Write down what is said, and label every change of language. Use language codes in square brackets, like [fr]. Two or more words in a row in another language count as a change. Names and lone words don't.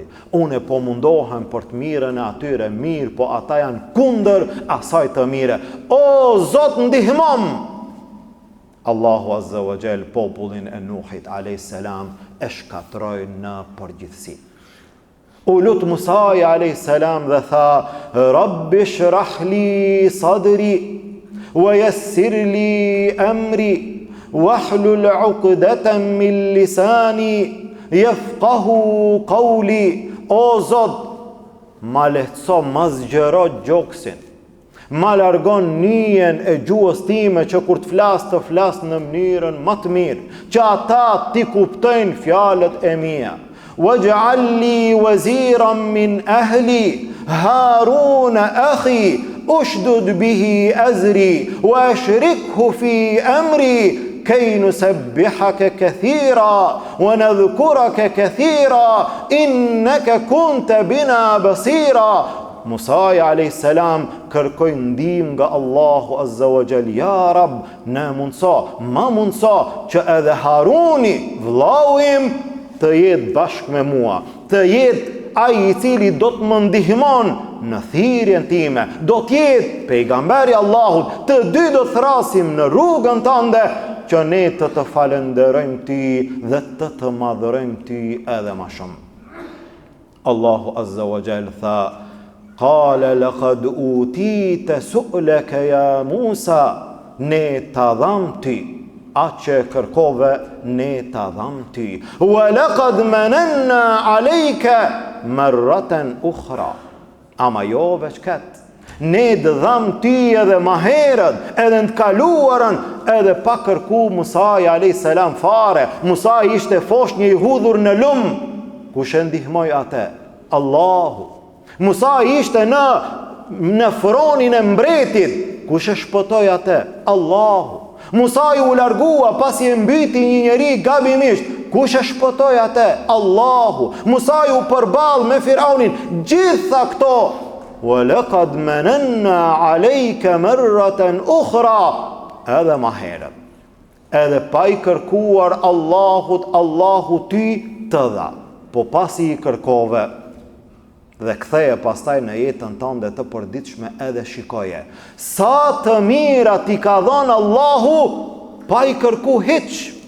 [sq] Unë po mundohem për të mirën e atyre, mirë, po ata janë kundër asaj të mire. O Zot, ndihmom! Allahu [ar] عز وجل [sq] popullin e Nuhit a.s. e shkatroi në përgjithësi. U lut Musa a.s. dhe tha, [ar] رب اشرح لي صدري ويسر لي أمري واحلل عقدة من لساني يفقهوا قولي. [sq] O Zot, ma lehtëso, ma zgjero gjoksin, ma largon nijen e gjuhës time që kur të flas në mënyrën më të mirë, që ata ti kuptojnë fjalët e mia. [ar] واجعل لي وزيرا من أهلي هارون أخي اشدد به أزري وأشركه في أمري كي نسبحك كثيرا ونذكرك كثيرا إنك كنت بنا بصيرا. [sq] Musa a.s. kërkoi ndihmë nga Allahu [ar] عز وجل. [sq] Ja Rab, na mundso që edhe Haruni, vllau im, të jetë bashkë me mua, të jetë ai i cili do të më ndihmon në thirrjen time, do të jetë pejgamberi Allahut, të dy do të thrasim në rrugën tënde, që ne të falenderojmë ty dhe të madhërojmë ty edhe më shumë. Allahu [ar] عز وجل [sq] tha, [ar] قال قد أوتيت سؤلك يا موسى, [sq] ne ta dham ty atë që kërkove, ne ta dham ty. [ar] ولقد مننا عليك مرة أخرى. [sq] Ama jo veç këtë, ne dham ty edhe më herët, edhe në të kaluarën, edhe pa kërku Musa a.s. fare. Musa ishte foshnjë i hudhur në lumë. Kush e ndihmoi atë? Allahu. Musa ishte në fronin e mbretit. Kush e shpëtoi atë? Allahu. Musa u largua pasi e mbyti një njeri gabimisht. Kush e shpëtoi atë? Allahu. Musa u përball me Firaunin. Gjitha këto, [ar] ولقد مننا عليك مرة أخرى, [sq] edhe më herët, edhe pa i kërkuar Allahut, Allahu ty të dha. Po pasi i kërkove dhe ktheje pastaj në jetën tënde të përditshme, edhe shikoje sa të mira ti ka dhënë Allahu pa i kërku hiç.